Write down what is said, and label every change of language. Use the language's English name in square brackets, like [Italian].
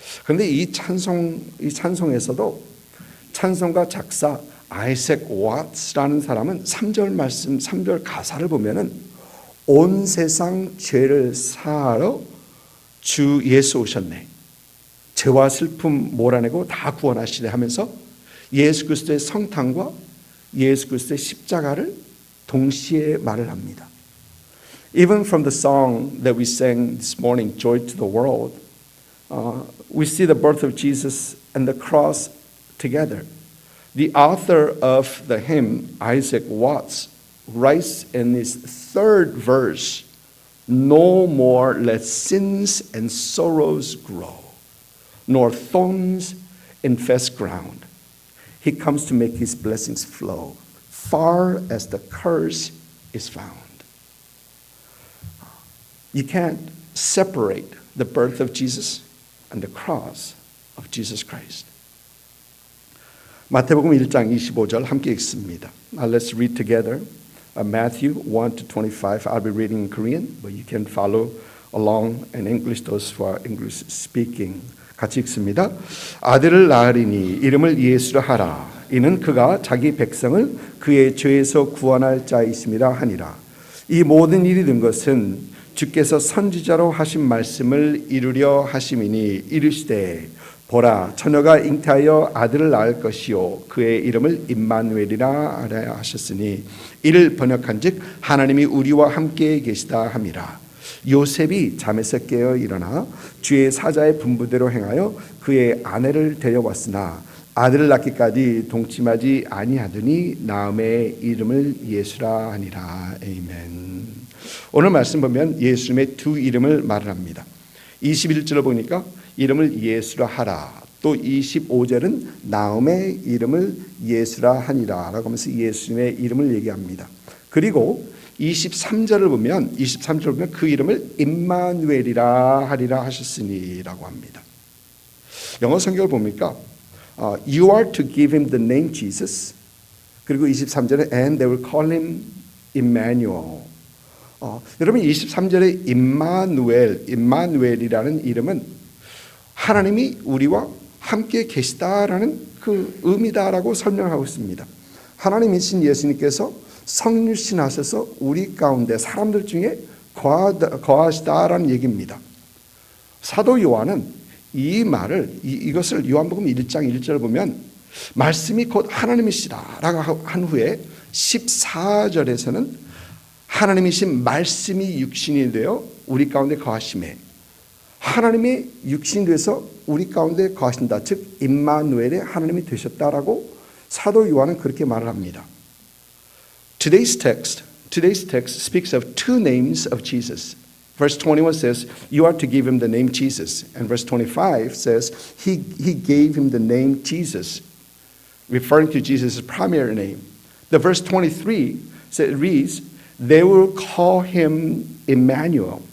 [Korean] 그런데 이 찬송에서도 찬송가 작사 아이색 왓츠라는 사람은 3절 말씀, 3절 가사를 보면은 온 세상 죄를 사하러 주 예수 오셨네, 죄와 슬픔 몰아내고 다 구원하시네 하면서 예수 그리스도의 성탄과 예수 그리스도의 십자가를 동시에 말을 합니다. [English] Even from the song that we sang this morning, Joy to the World, we see the birth of Jesus and the cross together. The author of the hymn, Isaac Watts, writes in his third verse, "No more let sins and sorrows grow, nor thorns infest ground. He comes to make his blessings flow, far as the curse is found." You can't separate the birth of Jesus and the cross of Jesus Christ. [Korean] 마태복음 1장 25절 함께 읽습니다. [English] Let's read together. Matthew 1-25. I'll be reading in Korean, but you can follow along in English, those who are English speaking. [Korean] 같이 읽습니다. 아들을 낳으리니 이름을 예수라 하라. 이는 그가 자기 백성을 그의 죄에서 구원할 자이심이라 하니라. 이 모든 일이 된 것은 주께서 선지자로 하신 말씀을 이루려 하심이니 이르시되 보라 처녀가 잉태하여 아들을 낳을 것이요 그의 이름을 임마누엘이라 하라 하셨으니 이를 번역한즉 하나님이 우리와 함께 계시다 함이라. 요셉이 잠에서 깨어 일어나 주의 사자의 분부대로 행하여 그의 아내를 데려왔으나 아들을 낳기까지 동침하지 아니하더니 나음의 이름을 예수라 하니라. 아멘. 오늘 말씀 보면 예수님의 두 이름을 말을 합니다. 21절을 보니까 이름을 예수라 하라. 또 25절은 나음의 이름을 예수라 하니라 라고 하면서 예수님의 이름을 얘기합니다. 그리고 23절을 보면 그 이름을 임마누엘이라 하리라 하셨으니라고 합니다. 영어 성경을 보니까 [English] You are to give him the name Jesus. [Korean] 그리고 23절에 [English] and they will call him Emmanuel. [Korean] 여러분 23절에 임마누엘이라는 이름은 하나님이 우리와 함께 계시다라는 그 의미다라고 설명하고 있습니다. 하나님이신 예수님께서 성육신 하셔서 우리 가운데 사람들 중에 거하시다라는 얘기입니다. 사도 요한은 이 말을 이것을 요한복음 1장 1절을 보면 말씀이 곧 하나님이시다라고 한 후에 14절에서는 하나님이신 말씀이 육신이 되어 우리 가운데 거하심에 하나님의 육신이 돼서 우리 가운데 거하신다. 즉 임마누엘의 하나님이 되셨다라고 사도 요한은 그렇게 말을 합니다. [English] Today's text speaks of two names of Jesus. Verse 21 says, you are to give him the name Jesus. And verse 25 says, he gave him the name Jesus, referring to Jesus' primary name. The verse 23 reads, they will call him Emmanuel.